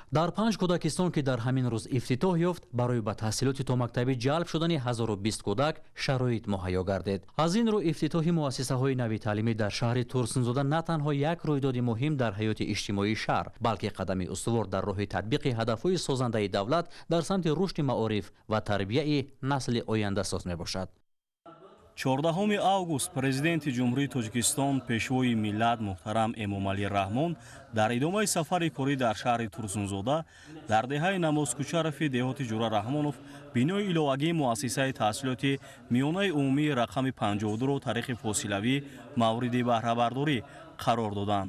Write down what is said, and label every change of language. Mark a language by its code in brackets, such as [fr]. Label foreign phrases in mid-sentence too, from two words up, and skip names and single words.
[tg] در 5 کودکستان که در همین روز افتتاح یافت، برای به تحصیلات تا مکتبی جلب شدن 1020 کودک شرایط مهیا گردید. از این رو افتتاح مؤسسه های نوی تعلیمی در شهر ترسنزوده نه تنها یک رویداد مهم در حیات اجتماعی شهر، بلکه قدم استوار در راه تطبیق هدفهای سازنده دولت در سمت رشد معارف و تربیت نسل آینده ساز میباشد. 14 август президенти ҷумҳурии Тоҷикистон пешвои миллат муҳтарам Эмомалӣ Раҳмон дар идомаи сафари корӣ дар шаҳри Турсунзода дар деҳаи намозкӯча рафи деҳоти Ҷура Раҳмонов бинои иловагии муассисаи таҳсилоти миёнаи умумии рақами 52-ро таърихи фосилавӣ мавриди баҳрабардорӣ қарор доданд.